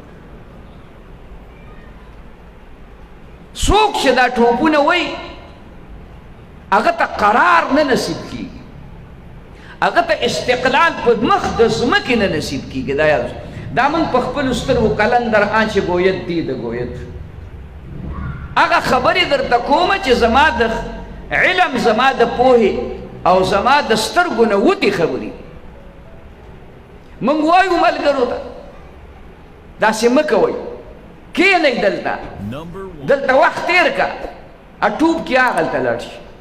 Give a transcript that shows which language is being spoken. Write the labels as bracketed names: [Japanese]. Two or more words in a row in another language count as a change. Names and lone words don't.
[Pashto] څوک چې دا ټوپونه وایي هغه ته قرار نه نصیب کېږي، هغه ته استقلال په مخ د ځمکې نه نصیب کېږي. [Persian] دا موږ په خپلو سترګو کلندر آنچه گوید دید گوید. [Pashto] هغه خبرې درته کومه چې زما د علم، زما د پوهې او زما د سترګو نه وتې خبرې. موږ وایو ملګرو ته داسې مه کوئ، کښېنئ دلته وخت تېر که، ټوپ کې هغلته لاړ شي.